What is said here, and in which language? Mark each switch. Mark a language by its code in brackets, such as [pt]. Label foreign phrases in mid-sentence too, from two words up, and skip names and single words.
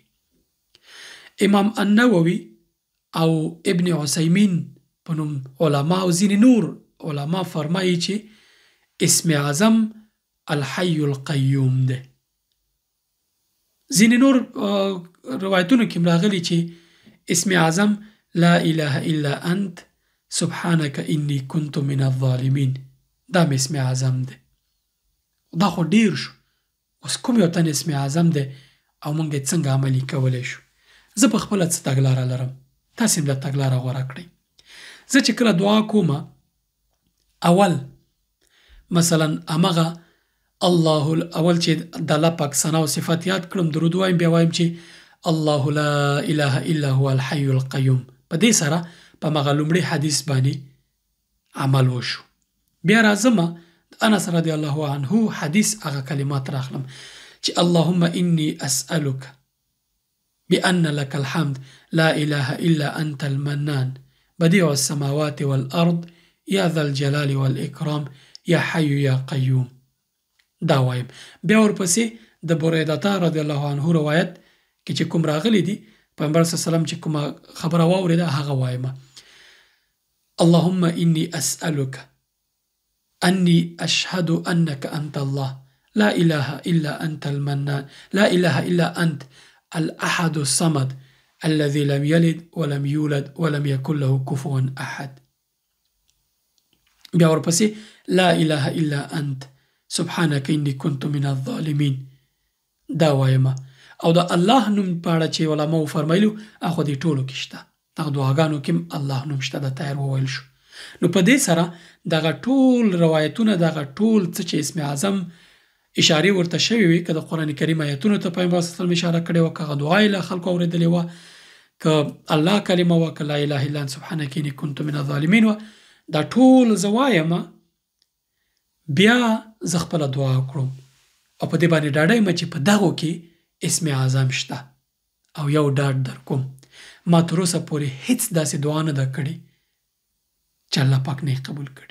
[ps] امام النووي او ابن عثیمین په نوم علما او ځینې نور علما فرمایي چې اسم اعظم [ar] الحي القیوم [ps] دی. ځینې نور روایتونو کې راغلي چې اسم اعظم [ar] لا اله الا انت سبحانك انی كنت من الظالمین [ps] دا اسم اعظم دی. دا خو ډیر شو. اوس کوم یو تن اسم اعظم دی او موږ یې څنګه عملي کولی شو؟ زه په خپله څه تګلاره لرم تاسې هم دا تګلاره غوره کړئ. زه چې کله دعا کوم اول مثلا همغه الله اول چې د الله پاک ثنا او صفات یاد کړم درود وایم بیا وایم چې [ar] الله لا اله الا هو الحي القيوم. [ps] په دې سره په مغه لومړي حدیث باندې عمل وشو. بیا راځم انس [ar] رضی الله عنه [ps] حدیث هغه کلمات راخلم چې [ar] اللهم انی اسألك بأن لك الحمد لا اله الا انت المنان بديع السماوات والارض یا ذا الجلال والاکرام یا حي یا قیوم. [ps] دا وایم. بیا ورپسې د بریده [ar] رضی الله عنه [ps] روایت کې چې کوم راغلی دي پیغمبر [ar] صلی الله علیه وسلم [ps] چې کوم خبره واورېده هغه وایم [ar] اللهم انی اسألك أني أشهد أنك أنت الله لا إله إلا أنت المنان لا إله إلا أنت الأحد الصمد الذي لم يلد ولم يولد ولم يكن له كفوا أحد. [ps] بیا ورپسې [ar] لا إله إلا أنت سبحانك إني كنت من الظالمين. [ps] دا وایم او دا الله نوم په اړه چې علماو فرمایلو هغه دې ټولو کې شته دغه دعاګانو کې الله نوم شته د طاهر وویل شو. نو په دې سره دغه ټول روایتونه دغه ټول څه چې اسم اعظم اشاره ورته شوی وي که د قران کریم آیتونو ته پیغمبر [ar] صلی الله علیه وسلم [ps] اشاره کړې وه که دعا له خلکو اورېدلې وه که الله کلمه وه که [ar] لا اله الا انت سبحانک انی کنت من الظالمین [ps] وه دا ټول زه وایم بیا زه خپله دعا کړم او په دې باندې ډاډه یم چې په دغو کې اسم اعظم شته او یو ډاډ در کوم ما تر اوسه پورې هیڅ داسې دعا نه ده کړې چې الله پاک نه قبول کړي.